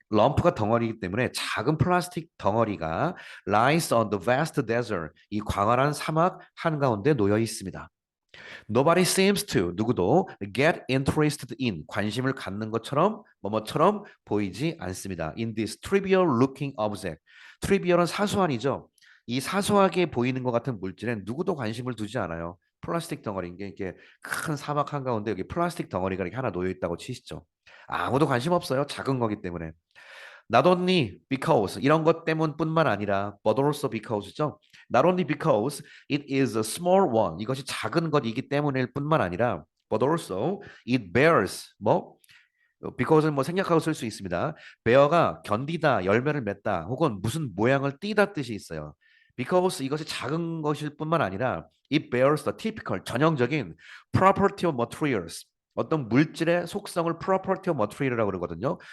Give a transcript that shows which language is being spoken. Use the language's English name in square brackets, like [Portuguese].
[Korean] 럼프가 덩어리이기 때문에 작은 플라스틱 덩어리가 [English] lies on the vast desert. [Korean] 이 광활한 사막 한가운데 놓여 있습니다. [English] Nobody seems to, [Korean] 누구도 [English] get interested in, [Korean] 관심을 갖는 것처럼, 뭐뭐처럼 보이지 않습니다. [English] In this trivial looking object. [Korean] trivial은 사소한이죠. 이 사소하게 보이는 것 같은 물질엔 누구도 관심을 두지 않아요. 플라스틱 덩어리인 게 이렇게 큰 사막 한가운데 여기 플라스틱 덩어리가 이렇게 하나 놓여 있다고 치시죠. 아무도 관심 없어요. 작은 거기 때문에. [English] Not only because [Korean] 이런 것 때문뿐만 아니라 [English] but also because죠. Not only because it is a small one [Korean] 이것이 작은 것이기 때문일 뿐만 아니라 [English] but also it bears [Korean] 뭐 because는 뭐 생략하고 쓸 수 있습니다. bear가 견디다, 열매를 맺다 혹은 무슨 모양을 띠다 뜻이 있어요. [English] because [Korean] 이것이 작은 것일 뿐만 아니라 [English] it bears the typical [Korean] 전형적인 [English] property of materials [Korean] 어떤 물질의 속성을 [English] property of material [Korean] 이라고 그러거든요.